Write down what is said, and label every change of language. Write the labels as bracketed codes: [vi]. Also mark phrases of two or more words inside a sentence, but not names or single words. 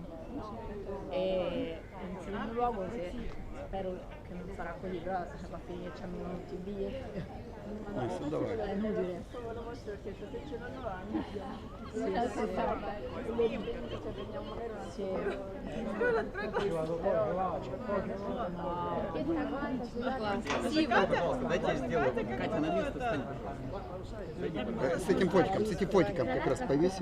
[it] E in secondo luogo, se spero che non sarà così, però va a finire che ci hanno tutti i biglietti. È inutile. lo posso perché se ce l'hanno avanti. Sì, sì. Sì, ma [ru] Дайте я сделаю. Катя, на место встань. С этим фотиком как раз повесим.